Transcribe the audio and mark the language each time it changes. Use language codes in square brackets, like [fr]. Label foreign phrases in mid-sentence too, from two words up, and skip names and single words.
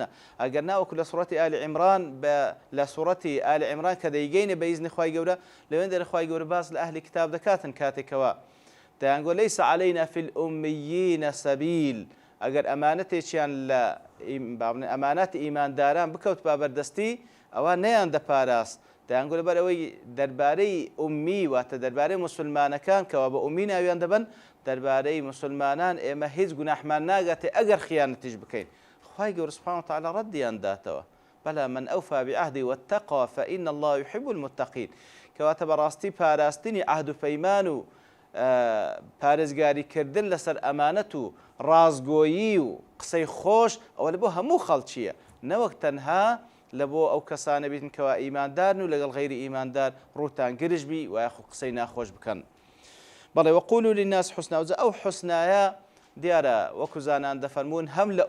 [ckb] ئەگەر ناوەکو لە سوڕەتی ئالی عیمران لە سوڕەتی ئالی عیمران کە دەیگەینە بە ئیزنی خوای گەورە، لەوێن دەرە خوای گەورە باس لە ئەهلی کتاب دەکاتن کاتێکەوە دەیانگۆ [ar] لەیس عەلەینا فی الأمیین سەبیل، [ckb] ئەگەر ئەمانەتێکیان لە ئەمانەتی ئیمانداران بکەوت بابەردەستی ئەوە نەیان دەپاراست دەیانگو لەبەر ئەوەی دەربارەی ئومی واتە دەربارەی موسڵمانەکان کەوا بە ئومی ناویان دەبن دەربارەی موسڵمانان ئێمە هیچ گوناحمان ناگاتێ ئەگەر خیانەتیش بکەین خوای گەورە [ar] سوبحانەهو وتەعالا [ckb] ڕەدیان داتەوە [ar] بەلا من ئەوفا بعهدی واتقى فإن الله يحب المتقين [ckb] کەواتە بەڕاستی پاراستنی عهد و پەیمان و پارێزگاریکردن لەسەر ئەمانەت و ڕازگۆیی و قسەی خۆش ئەوە لە بۆ هەموو خەڵکیە نەوەک تەنها لە بۆ ئەو کەسانە بیتن کەوا ئیماندارن و لەگەڵ غەیری ئیماندار ڕووتان گرژ بی و یاخو قسەی ناخۆش بکەن بەڵێ [ar] وەقولوا للناس حوسنا [ckb] ئەو حوسنایە دیارە وەکو زانان دەفەرمون هەم لە